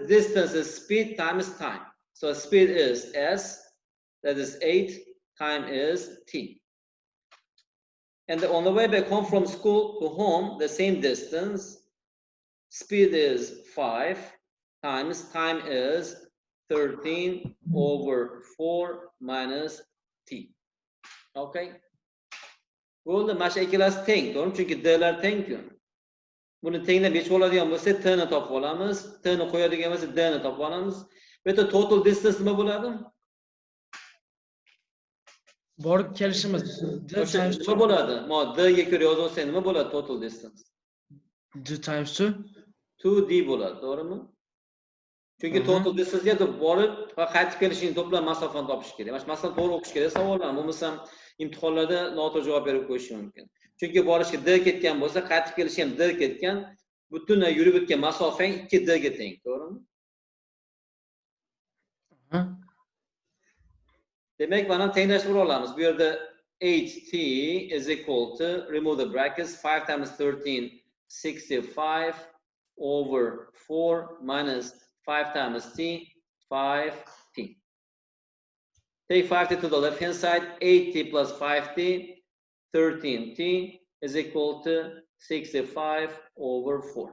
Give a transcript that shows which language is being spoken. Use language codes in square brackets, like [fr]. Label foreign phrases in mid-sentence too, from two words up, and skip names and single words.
[en] Distance is speed times time. So speed is S, that is 8, time is T. And on the way back home from school to home, the same distance, speed is 5, times time is 13 over 4 minus t. Okay. [uz] Bo'ldi, mana shu ikkalasi teng, to'g'rimi? Chunki d'lar teng-ku. Buni tenglab yechib oladigan bo'lsak, t ni topib olamiz. T ni qo'yadigan bo'lsak, d ni topib olamiz. Bu yerda [en] total distance [uz] nima bo'ladi? Borib kelishimiz d times 2. Nima bo'ladi? Mo d ga ko'ra yozib olsak nima bo'ladi [en] total distance? D times 2. [uz] 2d bo'ladi, to'g'rimi? Chunki [en] total distance [uz] ga borib va qaytib kelishning to'plam masofani topish kerak. Mana shu masalani to'g'ri o'qish kerak savollar. Bo'lmasam imtihonlarda noto'g'ri javob berib qo'yish mumkin. Chunki borishga d ketgan bo'lsa, qaytib kelish ham d ketgan. Butunlay yurib o'tgan masofang 2d ga teng, to'g'rimi? Demak, mana tenglashtirib olamiz. Bu yerda [en] 8t is equal to, remove the brackets, 5 times 13, 65 over 4 minus 5 times t, 5t. Take 5t to the left hand side, 8t plus 5t, 13t is equal to 65 over 4.